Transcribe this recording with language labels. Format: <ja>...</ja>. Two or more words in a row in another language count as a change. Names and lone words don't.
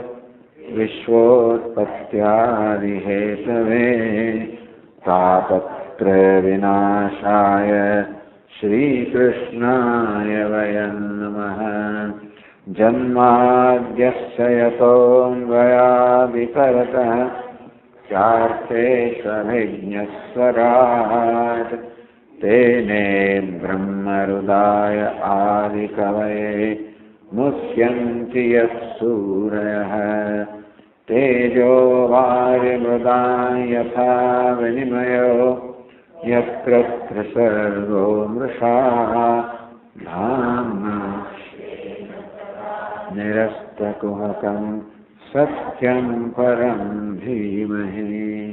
<sa>विश्वोत्पत्यादिहेतवे तापत्रय विनाशाय श्रीकृष्णाय वयं नमः. जन्माद्यस्य यतोन्वयादितरतः ચાર્થેષ્વभिज्ञस्वराट् तेने ब्रह्महृदाय आदिकवये मुह्यन्ति यत्सूरयः तेजो वारिमृदां यथा विनिमयो यत्र सर्गो मृषा धाम्ना निरस्तकुहकं सत्यं परं धीमहि.</sa>